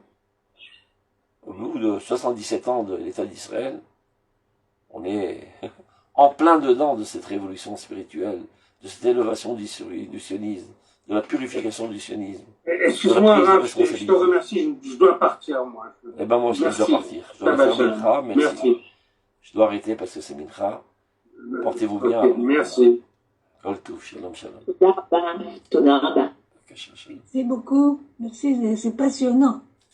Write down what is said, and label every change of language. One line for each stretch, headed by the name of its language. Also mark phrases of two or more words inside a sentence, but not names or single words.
French: Au bout de 77 ans de l'État d'Israël, on est en plein dedans de cette révolution spirituelle, de cette élévation du sionisme, de la purification du sionisme. Excuse-moi, Rav, je te remercie, je dois partir, moi. Eh ben moi aussi, je dois partir. Je dois faire Mincha, merci. Je dois arrêter parce que c'est Mincha. Portez-vous bien. Merci.
Hebrew: כל טוב, שלום, שלום.
French: C'est beaucoup. Merci, c'est passionnant.